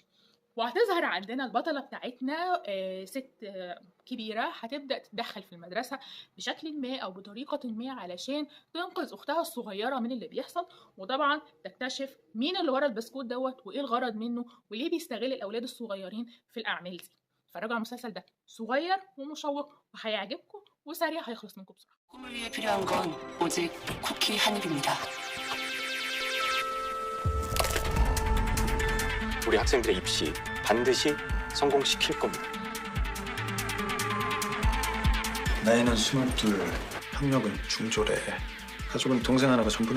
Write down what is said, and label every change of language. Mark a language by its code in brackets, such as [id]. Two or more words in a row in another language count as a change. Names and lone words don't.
[ar] وهتظهر عندنا البطلة بتاعتنا ست كبيرة هتبدأ تتدخل في المدرسة بشكل ما أو بطريقة ما علشان تنقذ أختها الصغيرة من اللي بيحصل، وطبعا تكتشف مين اللي ورا البسكوت وإيه الغرض منه وليه بيستغل الأولاد الصغيرين في الأعمال دي. اتفرجوا على المسلسل ده، صغير ومشوق وهيعجبكم وسريع هيخلص منكم بسرعة. [ko] 꿈을 위해 필요한 건 오직 쿠키 한 입입니다. 우리 학생들의 입시 반드시 성공시킬 겁니다. 나이는 22, 학력은 중졸에, 가족은 동생 하나가 전부네.